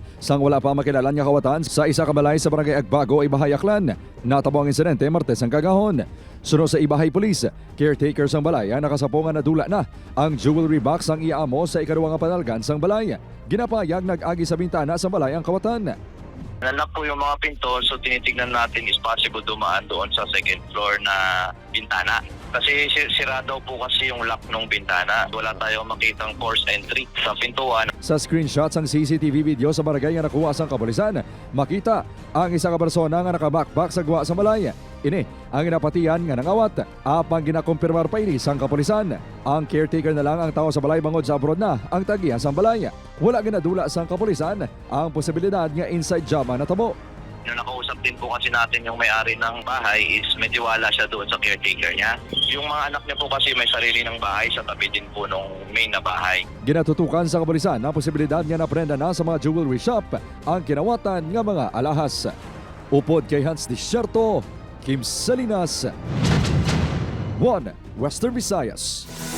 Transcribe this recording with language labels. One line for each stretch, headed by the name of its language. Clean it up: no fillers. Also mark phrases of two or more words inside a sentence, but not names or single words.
Hiligaynon: Sang wala pa makilalan nga kawatan sa isa ka balay sa barangay Agbago, Ibahay, Aklan. Natabo ang insidente Martes ang kagahon. Sunod sa Ibahay Police, caretaker sang balay ang nakasapungan na dula na ang
English: jewelry box
Hiligaynon: ang iamo sa ikaduwa nga panalgan sang balay. Ginapayag nag-agi sa bintana sa balay ang kawatan.
Filipino: Nalak po yung mga pinto, so tinitignan natin is possible dumaan doon sa
English: second floor
Filipino: na bintana. Kasi sira daw po kasi yung lock ng bintana. Wala tayong makitang forced entry sa pintuan.
Hiligaynon: Sa screenshots ang CCTV video sa barangay nga nakuha sang kapulisan, makita ang isa ka persona nga nakabakbak sa guwa sa balay. Ini ang inapatian nga nangawat. Apang ginakumpirmar pa ini sang kapulisan. Ang caretaker na lang ang tao sa balay bangod sa abroad na ang tagihan sang balay. Wala ginadula sang kapulisan ang posibilidad nga
English: inside job
Hiligaynon: ang natabo.
Filipino: Nung nakausap din po kasi natin yung may-ari ng bahay is medyo wala siya doon sa caretaker niya. Yung mga anak niya po kasi may sarili ng bahay sa tabi din po nung main na bahay.
Hiligaynon: Ginatutukan sa kapulisan ang posibilidad nga naprenda na sa mga
English: jewelry shop
Hiligaynon: ang kinawatan nga mga alahas. Upod kay Hans Desierto, Kim Salinas, 1 Western Visayas.